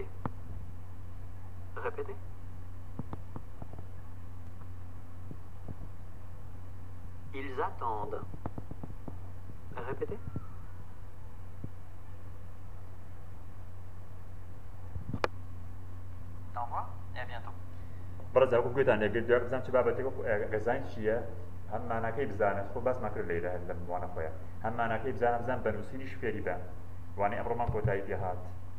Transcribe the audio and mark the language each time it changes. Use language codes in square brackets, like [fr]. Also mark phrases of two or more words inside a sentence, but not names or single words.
[fr] Répétez. Ils attendent. Répétez. Au revoir et à bientôt. [ckb] بەڕێزا وەکو گوێتان لێگرت دوای بزانم چ بابەتێک گەزان چییە هەم ماناکەی بزانە خۆ باسمان کرد لەیدا لەم وانە خۆیە هەم ماناکەی بزانم بزان بەنووسینیش فێری بە وانەی ئەمڕۆمان کۆتایی پێ هات